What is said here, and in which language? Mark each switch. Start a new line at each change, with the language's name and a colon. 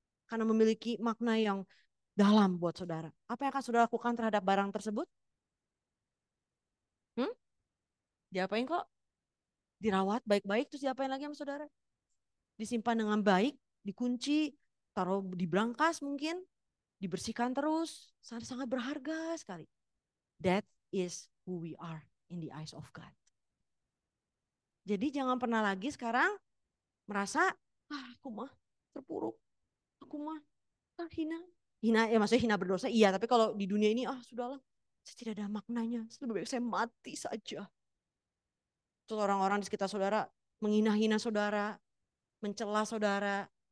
Indonesian: Karena memiliki makna yang dalam buat saudara. Apa yang akan saudara lakukan terhadap barang tersebut? Hmm? Diapain kok? Dirawat baik-baik, terus diapain lagi sama saudara? Disimpan dengan baik, dikunci, taruh di brankas mungkin, dibersihkan terus. Sangat-sangat berharga sekali.
English: That is who we are in the eyes of God.
Indonesian: Jadi jangan pernah lagi sekarang merasa, aku mah terpuruk, aku mah hina. Hina ya maksudnya hina berdosa, iya. Tapi kalau di dunia ini, sudahlah, saya tidak ada maknanya. Lebih baik saya mati saja. Terus orang-orang di sekitar saudara menghina-hina saudara, mencela saudara.